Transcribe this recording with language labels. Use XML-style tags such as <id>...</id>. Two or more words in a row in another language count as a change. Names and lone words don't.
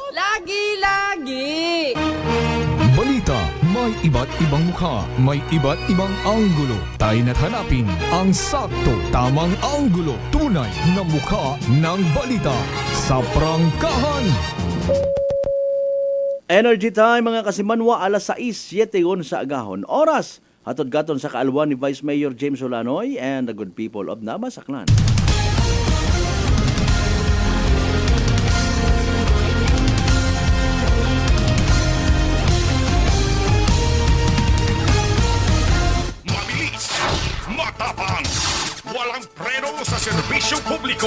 <tl>Lagi-lagi. Balita, may iba't ibang mukha, may iba't ibang anggulo. Tayo na't hanapin ang sakto, tamang anggulo. Tunay na mukha ng balita sa prangkahan.</tl> <en>Energy time</en> <akl>mga kasimanwa, alas 6:07 sa agahon. Oras, hatod-gaton sa kaalwan ni Vice Mayor James Olanoy</akl> <en>and the good people of Nabas, Aklan.</en> <tl>Mabilis, matapang, walang preno sa serbisyo publiko.</tl>